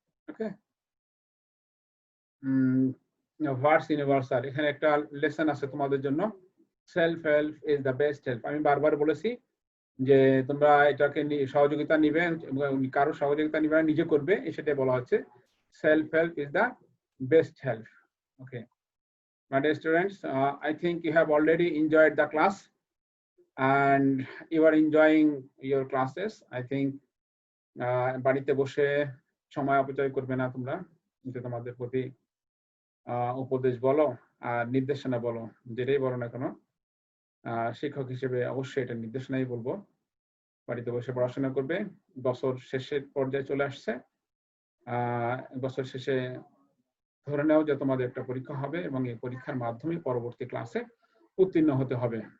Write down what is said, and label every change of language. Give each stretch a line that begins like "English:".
Bangla: ওকে, verse universal, এখানে একটা lesson আছে তোমাদের জন্য।
English: Self help is the best help.
Bangla: আমি বারবার বলেছি যে তোমরা এটাকে সহযোগিতা নিবে, কারো সহযোগিতা নিবে না, নিজে করবে, সেটাই বলা হচ্ছে।
English: Self help is the best help. Okay, my dear students, I think you have already enjoyed the class and you are enjoying your classes. I think
Bangla: বাড়িতে বসে সময় অপচয় করবে না তোমরা, কিন্তু তোমাদের প্রতি উপদেশ বলো আর নির্দেশনা বলো, যেটাই বলো না কেন, শিক্ষক হিসেবে অবশ্যই এটা নির্দেশনাই বলবো। বাড়িতে বসে পড়াশোনা করবে। বছর শেষের পর্যায়ে চলে আসছে, বছর শেষে ধরে নাও যে তোমাদের একটা পরীক্ষা হবে এবং এই পরীক্ষার মাধ্যমে পরবর্তী ক্লাসে উত্তীর্ণ হতে হবে।